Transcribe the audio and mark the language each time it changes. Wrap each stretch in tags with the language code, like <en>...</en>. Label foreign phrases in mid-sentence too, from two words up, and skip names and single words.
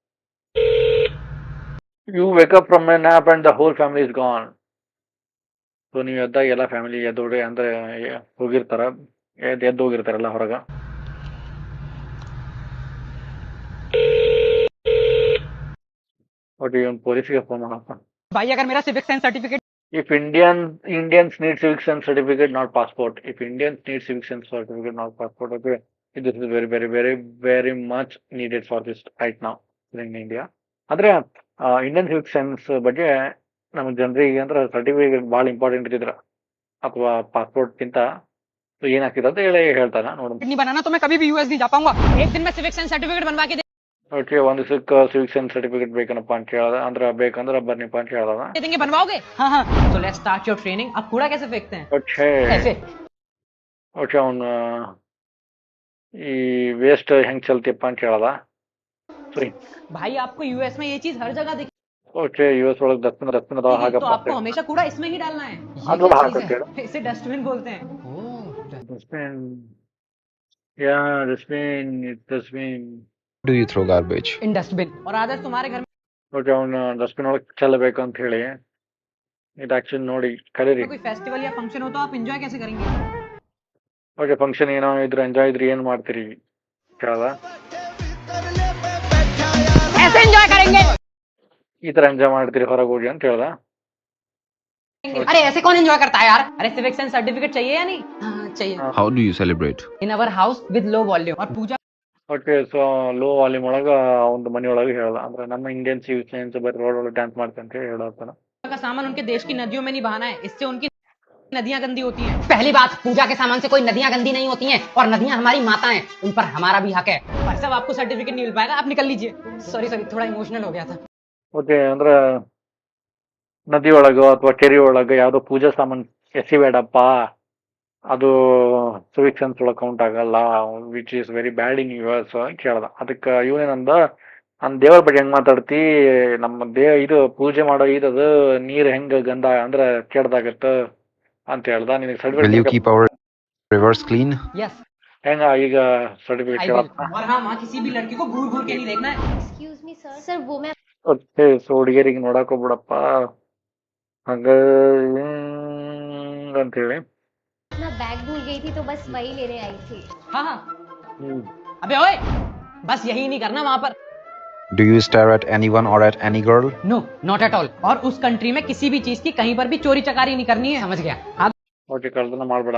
<en>You wake up from a nap and the whole family is gone.</en> <kn>ಸೊ ನೀವು ಎದ್ದಾಗ ಎಲ್ಲ ಫ್ಯಾಮಿಲಿ ಎದ್ದೋಡಿ ಅಂದ್ರೆ ಹೋಗಿರ್ತಾರ, ಎದ್ದು ಹೋಗಿರ್ತಾರಲ್ಲ ಹೊರಗ. ಓಕೆ, ಇವನ್ ಪೊಲೀಸ್ಗೆ ಫೋನ್ ಮಾಡಪ್ಪ.</kn> <hi>भाई अगर मेरा</hi> <en>civic sense certificate If Indians need civic sense certificate, not passport. If Indians need civic sense certificate, not passport. Okay, this is very, very, very, very much needed for this right now in India.</en> <kn>ಅಂದ್ರೆ</kn> <en>Indian civic sense</en> <kn>ಬಗ್ಗೆ ನಮ್ಮ ಜನರಿಗೆ ಅಂದ್ರೆ ಸರ್ಟಿಫಿಕೇಟ್ ಭಾಳ ಇಂಪಾರ್ಟೆಂಟ್ ಇದ್ರ ಅಥವಾ ಪಾಸ್ಪೋರ್ಟ್ ಗಿಂತ ಏನಾಗ್ತಿದೆ ಅಂತ ಹೇಳಿ ಹೇಳ್ತಾನ ನೋಡೋಣ.</kn> <hi>नहीं बनाना तो मैं कभी भी यूएस नहीं जा पाऊंगा. एक दिन में</hi> <en>civic sense certificate</en> <hi>बनवा के</hi> <kn>ಓಕೆ, ಒಂದು</kn> <en>civic sense certificate</en> <kn>ಬೇಕನಪ್ಪ ಅಂತ ಕೇಳ್ದ. ಅಂದ್ರೆ ಬೇಕಂದ್ರೆ ಬರ್ನಿಪ್ಪ ಅಂತ ಹೇಳ್ದ.</kn> <hi>दे देंगे, बनवाओगे? हाँ हाँ.</hi> <en>So let's start your training.</en> <hi>आप कूड़ा कैसे फेंकते हैं? ऐसे.</hi> <kn>ಓಕೆ, ಅವನು ಈ ವೇಸ್ಟ್ ಹೆಂಗ್ ಚಲ್ತಿಯಪ್ಪ ಅಂತ ಹೇಳ್ದ. ಸರಿ</kn> <hi>भाई आपको यूएस में ये चीज हर जगह दिखी.</hi> <kn>ಓಕೆ, ಯುಎಸ್ ಒಳಗೆ ಡಸ್ಟ್ಬಿನ್ ಅದಾವ.</kn> <hi>तो</hi> <kn>ಹಾಗಪ್ಪ</kn> <hi>आपको हमेशा कूड़ा इसमें ही डालना है.</hi> <kn>ಅದು ಹಾಕಕ್ಕೆ</kn> <hi>इसे डस्टबिन बोलते हैं. डस्टबिन.</hi> <en>Yeah, dustbin. Do you throw garbage? In dustbin.</en> <hi>और आदर्श तुम्हारे घर में</hi> <kn>ಓಕೆ, ಅವನು ಡಸ್ಟ್ಬಿನ್ ಒಳಗೆ ಚೆಲ್ಲಬೇಕು ಅಂತ ಹೇಳಿ ಇದು ಆಕ್ಚುಲಿ ನೋಡಿ ಕರೀರಿ.</kn> <hi>कोई फेस्टिवल या फंक्शन हो तो आप एंजॉय कैसे करेंगे?</hi> <kn>ಓಕೆ, ಫಂಕ್ಷನ್ ಏನೋ ಇದ್ರೆ ಎಂಜಾಯ್ ಇದ್ರೆ ಏನ್ ಮಾಡ್ತೀರಿ ಕೇಳದ.</kn> <hi>ऐसे एंजॉय करेंगे.</hi> <kn>ಈ ತರ ಎಂಜಾಯ್ ಮಾಡ್ತೀರಿ ಹೊರಗೆ ಹೋಗಿ ಅಂತ ಹೇಳ್ದ.</kn> <hi>अरे ऐसे कौन एंजॉय करता है यार? अरे</hi> <en>civic sense certificate</en> <hi>चाहिए या नहीं? हाँ चाहिए.</hi> <en>How do you celebrate? In our house with low volume.</en> <hi>और पूजा.</hi> <kn>ಓಕೆ, ಸೊ</kn> <en>low volume</en> <kn>ಒಳಗ ಒಂದು ಮನಿ ಒಳಗೆ ಹೇಳ್ದ. ಅಂದ್ರೆ ನಮ್ಮ</kn> <en>Indian civic sense</en> <kn>ಬರೀ ರೋಡ್ ಒಳಗೆ ಡ್ಯಾನ್ಸ್ ಮಾಡ್ತಾರೆ ಅಂತ ಹೇಳತ್ತಾನ.</kn> <hi>का सामान उनके देश की नदियों में नहीं बहाना है, इससे उनकी नदियां गंदी होती हैं. पहली बात, पूजा के सामान से कोई नदियां गंदी नहीं होती हैं और नदियां हमारी माता हैं, उन पर हमारा भी हक है. भाई साहब आपको सर्टिफिकेट नहीं मिल पाएगा, आप निकल लीजिए. सॉरी थोड़ा इमोशनल हो गया था.</hi> <kn>ಓಕೆ, ಅಂದ್ರೆ ನದಿ ಒಳಗ ಅಥವಾ ಕೆರೆ ಒಳಗ ಯಾವ್ದೋ ಪೂಜಾ ಸಾಮಾನ್ ಎಸಿಬೇಡಪ್ಪ, ಅದು</kn> <en>civic sense</en> <kn>ಒಳಗೆ ಕೌಂಟ್ ಆಗಲ್ಲ,</kn> <en>which is very bad in US</en> <kn>ಕೇಳ್ದ. ಅದಕ್ಕೆ ಇವನೇನಂದ, ನನ್ ದೇವರ ಬಗ್ಗೆ ಹೆಂಗ್ ಮಾತಾಡ್ತಿ, ನಮ್ಮ ಇದು ಪೂಜೆ ಮಾಡೋ ಇದದು ನೀರ್ ಹೆಂಗ ಗಂಧ ಅಂದ್ರೆ ಕೆಡ್ದಾಗತ್ತ ಅಂತ ಹೇಳ್ದ. ನಿನಗೆ</kn> <en>Will you keep our rivers clean? Yes.</en> <kn>ಹೆಂಗ ಈಗ ಸರ್ಟಿಫಿಕೇಟ್ ಕೇಳತ್ತ.</kn> <hi>और हाँ माँ, किसी भी लड़की को घूर घूर के नहीं देखना है.</hi> <en>Excuse me, sir. Sir,</en> <hi>वो मैं</hi> <kn>ಓಕೆ, ಸೊ ಹುಡುಗಿಯರಿಗೆ ನೋಡಕ್ ಹೋಗ್ಬಿಡಪ್ಪ ಹಂಗ ಅಂತ ಹೇಳಿ.</kn> <hi>अपना बैग भूल गई थी तो बस वही लेने आई थी. हाँ हाँ. अबे ओए, बस यही नहीं करना वहाँ पर.</hi> <en>Do you stare at anyone or at any girl? No, not at all.</en> <hi>और उस कंट्री में किसी भी चीज की कहीं पर भी चोरी चकारी नहीं करनी है, समझ गया? हाँ.</hi> <kn>ಓಕೆ, ಕಳ್ದನ ಮಾಡ್ಬೇಡ.</kn>